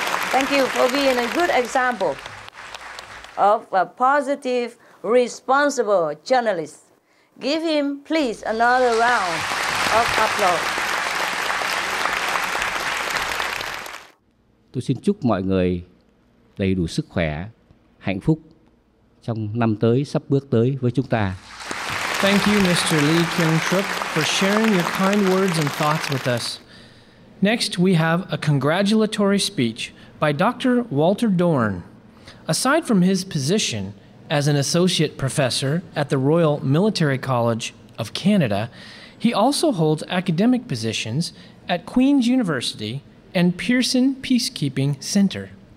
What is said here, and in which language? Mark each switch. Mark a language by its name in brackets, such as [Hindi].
[English] Thank you for being a good example of a positive, responsible journalist. Give him, please, another round of applause. [Vietnamese] Tôi xin chúc mọi người đầy đủ sức khỏe, hạnh phúc trong năm tới sắp bước tới với chúng ta. [English] Thank you, Mr. Lee Kyung-truk, for sharing your kind words and thoughts with us. Next, we have a congratulatory speech by Dr. Walter Dorn. Aside from his position as an associate professor at the Royal Military College of Canada, he also holds academic positions at Queen's University and Pearson Peacekeeping Center.